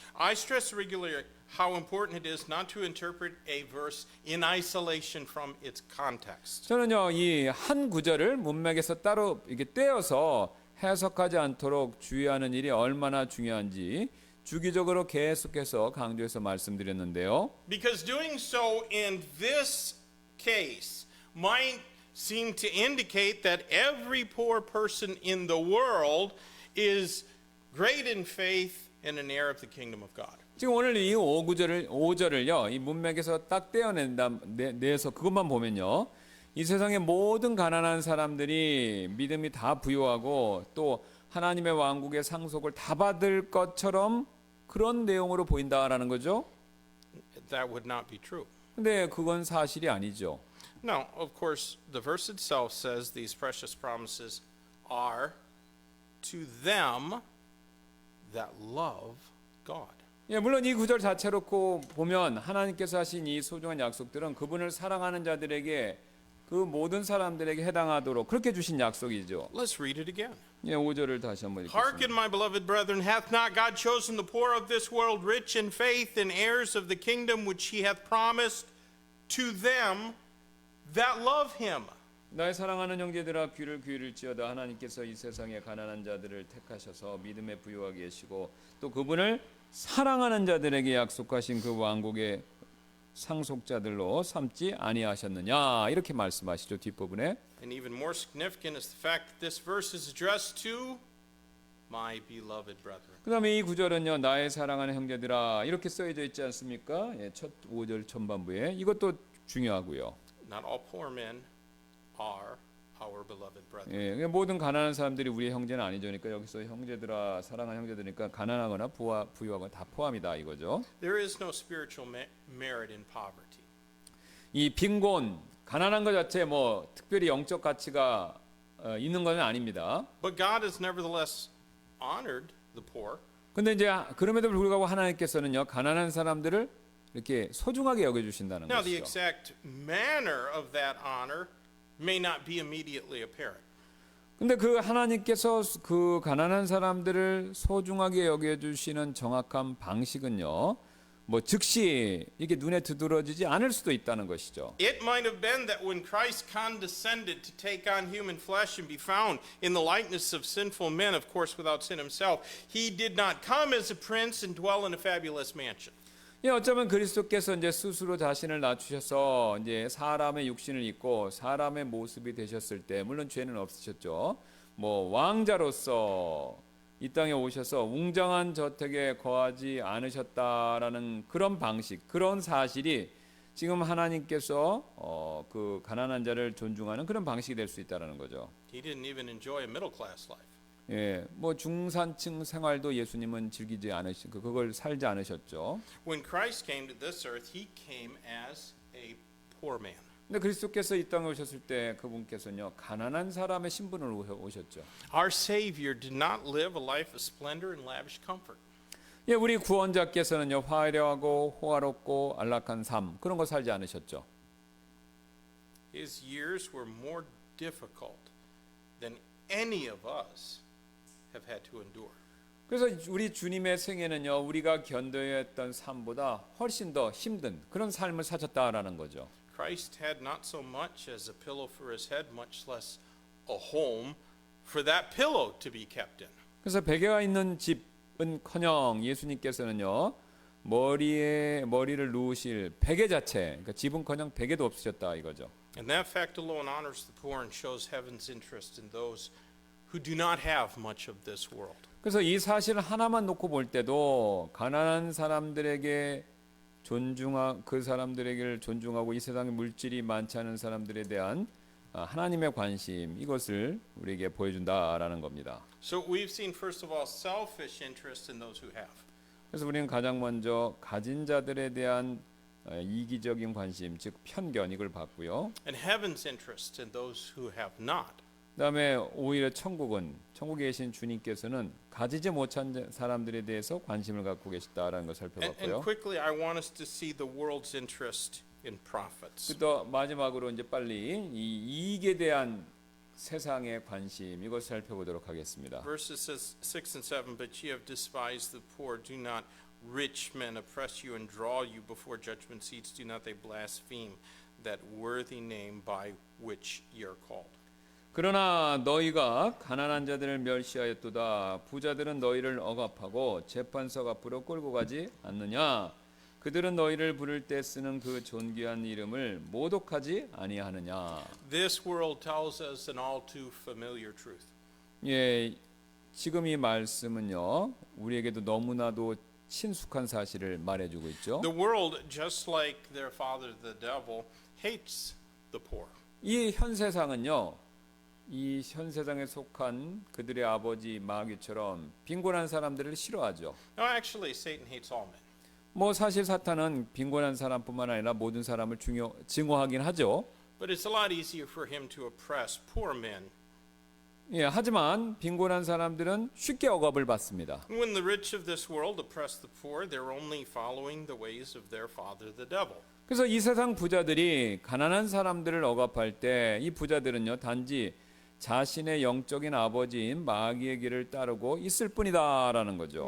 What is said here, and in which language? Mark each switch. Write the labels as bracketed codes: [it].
[en] I stress regularly how important it is not to interpret a verse in isolation from its context. [ko] 저는요, 이 한 구절을 문맥에서 따로 이렇게 떼어서 해석하지 않도록 주의하는 일이 얼마나 중요한지 주기적으로 계속해서 강조해서 말씀드렸는데요. [en] Because doing so in this case might seem to indicate that every poor person in the world is great in faith and an heir of the kingdom of God. [ko] 지금 오늘 이 5절을요, 이 문맥에서 딱 내서 그것만 보면요, 이 세상의 모든 가난한 사람들이 믿음이 다 부유하고 또 하나님의 왕국의 상속을 다 받을 것처럼 그런 내용으로 보인다라는 거죠. [en] That would not be true. [ko] 근데 그건 사실이 아니죠. [en] Now, of course, the verse itself says these precious promises are to them that love God. [ko] 예, 물론 이 구절 자체로 보면 하나님께서 하신 이 소중한 약속들은 그분을 사랑하는 자들에게 그 모든 사람들에게 해당하도록 그렇게 주신 약속이죠. [en] Let's read it again. [ko] 예, 5절을 다시 한번 [en] Hearken, [ko] 읽겠습니다. [en] my beloved brethren, hath not God chosen the poor of this world rich in faith and heirs of the kingdom which he hath promised to them that love him? [ko] 나의 사랑하는 형제들아 귀를 기울일지어다. 하나님께서 이 세상의 가난한 자들을 택하셔서 믿음에 부유하게 하시고 또 그분을 사랑하는 자들에게 약속하신 그 왕국의 상속자들로 삼지 아니하셨느냐, 이렇게 말씀하시죠, 뒷부분에. [en] And even more significant is the fact that this verse is addressed to my beloved brethren. [ko] 그 다음에 이 구절은요, 나의 사랑하는 형제들아 이렇게 써져 있지 않습니까? 예, 첫 5절 전반부에. 이것도 중요하고요. [en] Not all poor men are our beloved brethren. [ko] 예, 그러니까 모든 가난한 사람들이 우리의 형제는 아니죠. 그러니까 여기서 형제들아, 사랑하는 형제들이니까 가난하거나 부유하거나 다 포함이다 이거죠. [en] There is no spiritual merit in poverty. [ko] 이 빈곤, 가난한 것 자체에 뭐 특별히 영적 가치가 있는 건 아닙니다. [en] But God has nevertheless honored the poor. [ko] 근데 이제 그럼에도 불구하고 하나님께서는요, 가난한 사람들을 이렇게 소중하게 여겨주신다는 [en] Now, the [ko] 것이죠. [en] exact manner of that honor may not be immediately apparent. [ko] 근데 그 하나님께서 그 가난한 사람들을 소중하게 여겨주시는 정확한 방식은요, 뭐 즉시 이게 눈에 두드러지지 않을 수도 있다는 것이죠. [en] It might have been that when Christ condescended to take on human flesh and be found in the likeness of sinful men, of course without sin himself, he did not come as a prince and dwell in a fabulous mansion. [ko] 예, 어쩌면 그리스도께서 이제 스스로 자신을 낮추셔서 이제 사람의 육신을 입고 사람의 모습이 되셨을 때, 물론 죄는 없으셨죠. 뭐 왕자로서 이 땅에 오셔서 웅장한 저택에 거하지 않으셨다라는 그런 방식, 그런 사실이 지금 하나님께서 그 가난한 자를 존중하는 그런 방식이 될 수 있다라는 거죠. [en] He didn't even enjoy a middle class life. [ko] 예, 뭐 중산층 생활도 예수님은 즐기지 그걸 살지 않으셨죠. [en] When Christ came to this earth, he came as a poor man. [ko] 근데 그리스도께서 이 땅에 오셨을 때 그분께서는요 가난한 사람의 신분으로 오셨죠. [en] Our Savior did not live a life of splendor and lavish comfort. [ko] 예, 우리 구원자께서는요 화려하고 호화롭고 안락한 삶 그런 거 살지 않으셨죠. [en] His years were more difficult than any of us have had to endure. [ko] 그래서 우리 주님의 생애는요 우리가 견뎌야 했던 삶보다 훨씬 더 힘든 그런 삶을 사셨다라는 거죠. [en] Christ had not so much as a pillow for his head, much less a home for that pillow to be kept in. [ko] 그래서 베개가 있는 집은커녕 예수님께서는요 머리를 누우실 베개 자체, 그러니까 집은커녕 베개도 없으셨다 이거죠. [en] And that fact alone honors the poor and shows heaven's interest in those who do not have much of this world. [ko] 그래서 이 사실 하나만 놓고 볼 때도 가난한 사람들에게 그 사람들에게를 존중하고 이 세상에 물질이 많지 않은 사람들에 대한 하나님의 관심 이것을 우리에게 보여준다라는 겁니다. [en] So we've seen first of all selfish interest in those who have. [ko] 그래서 우리는 가장 먼저 가진 자들에 대한 이기적인 관심, 즉 편견 이걸 봤고요. [en] And heaven's interest in those who have not. [ko] 그다음에 오히려 천국에 계신 주님께서는 가지지 못한 사람들에 대해서 관심을 갖고 계시다라는 것을 [en] And [ko] 살펴봤고요. [en] quickly I want us to see the world's interest in prophets. [ko] 또 마지막으로 이제 빨리 이 이익에 대한 세상의 관심 이것을 살펴보도록 하겠습니다. [en] Verses 6 and 7, but ye have despised the poor, do not rich men oppress you and draw you before judgment seats, do not they blaspheme that worthy name by which ye are called. [ko] 그러나 너희가 가난한 자들을 멸시하였도다. 부자들은 너희를 억압하고 재판석 앞으로 끌고 가지 않느냐. 그들은 너희를 부를 때 쓰는 그 존귀한 이름을 모독하지 아니하느냐. [en] This world tells us an all too familiar truth. [ko] 예, 지금 이 말씀은요 우리에게도 너무나도 친숙한 사실을 말해주고 있죠. [en] The world, just like their father the devil, hates the poor. [ko] 이 현 세상은요 이 현 세상에 속한 그들의 아버지 마귀처럼 빈곤한 사람들을 싫어하죠. [en] No, actually, Satan hates all men. [ko] 뭐 사실 사탄은 빈곤한 사람뿐만 아니라 모든 사람을 증오하긴 하죠. [en] But it's a lot easier for him to oppress poor men. [ko] 예, 하지만 빈곤한 사람들은 쉽게 억압을 받습니다. [en] When the rich of this world oppress the poor, they're only following the ways of their father the devil. [ko] 그래서 이 세상 부자들이 가난한 사람들을 억압할 때 이 부자들은요 단지 자신의 영적인 아버지인 마귀의 길을 따르고 있을 뿐이다라는 거죠.